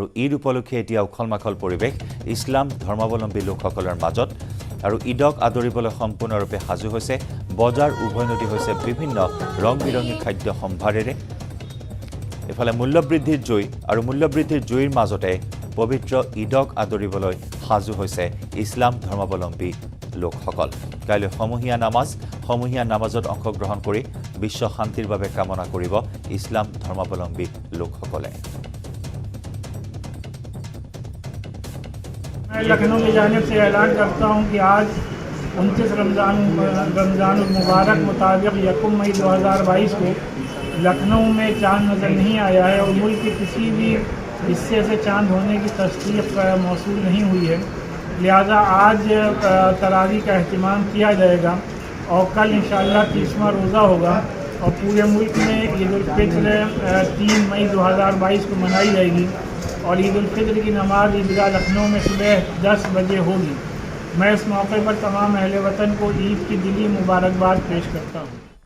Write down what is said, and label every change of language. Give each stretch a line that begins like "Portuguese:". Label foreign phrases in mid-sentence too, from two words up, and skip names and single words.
Assamese: ঈদ উপলক্ষে এতিয়া উখল-মাখল পৰিৱেশ ইছলাম ধৰ্মাৱলম্বী লোকসকলৰ মাজত আৰু ঈদক আদৰিবলৈ সম্পূৰ্ণৰূপে সাজু হৈছে বজাৰ উভৈনদী হৈছে বিভিন্ন ৰং-বিৰঙী খাদ্য সম্ভাৰেৰে এফালে মূল্যবৃদ্ধিৰ জয় আৰু মূল্যবৃদ্ধিৰ জয়ৰ মাজতে পবিত্ৰ ঈদক আদৰিবলৈ সাজু হৈছে ইছলাম ধৰ্মাৱলম্বী লোকসকল কাইলৈ সমূহীয়া নামাজত অংশগ্ৰহণ কৰি বিশ্ব শান্তিৰ বাবে কামনা কৰিব ইছলাম ধৰ্মাৱলম্বী লোকসকলে
Urdu: میں لکھنؤ کی جانب سے اعلان کرتا ہوں کہ آج 29 رمضان مبارک مطابق 1 مئی 2022 کو لکھنؤ میں چاند نظر نہیں آیا ہے اور ملک کے کسی بھی حصے سے چاند ہونے کی تصدیق موصول نہیں ہوئی ہے لہٰذا آج تراویح کا اہتمام کیا جائے گا اور کل ان شاء اللہ 30واں روزہ ہوگا اور پورے ملک میں عید الفطر 3 مئی 2022 کو منائی جائے گی اور عید الفطر کی نماز عیدگاہ لکھنؤ میں صبح 10 بجے ہوگی میں اس موقع پر تمام اہل وطن کو عید کی دلی مبارکباد پیش کرتا ہوں